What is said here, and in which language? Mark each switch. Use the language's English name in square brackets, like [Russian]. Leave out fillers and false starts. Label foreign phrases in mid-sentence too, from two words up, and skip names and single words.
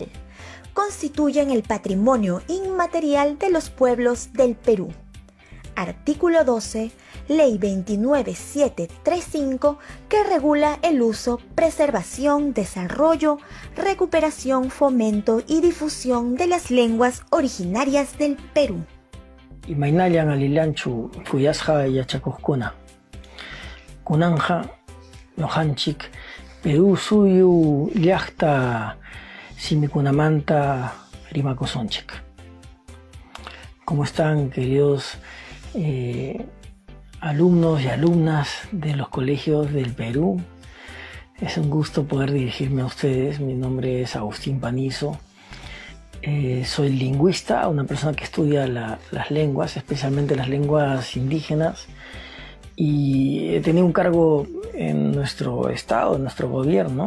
[Spanish] Constituyen el patrimonio inmaterial de los pueblos del Perú. Artículo 12, Ley 29735, que regula el uso, preservación, desarrollo, recuperación, fomento y difusión de las lenguas originarias del Perú. [Quechua] Imaynallan alilanchu kuyasqa yachakuqkuna. Kunanja nuqanchik Perú suyu llaqta simikunamanta Rimakosonchik. [Spanish] ¿Cómo están, queridos alumnos y alumnas de los colegios del Perú? Es un gusto poder dirigirme a ustedes. Mi nombre es Agustín Panizo. Soy lingüista, una persona que estudia las lenguas, especialmente las lenguas indígenas, y he tenido un cargo en nuestro estado, en nuestro gobierno.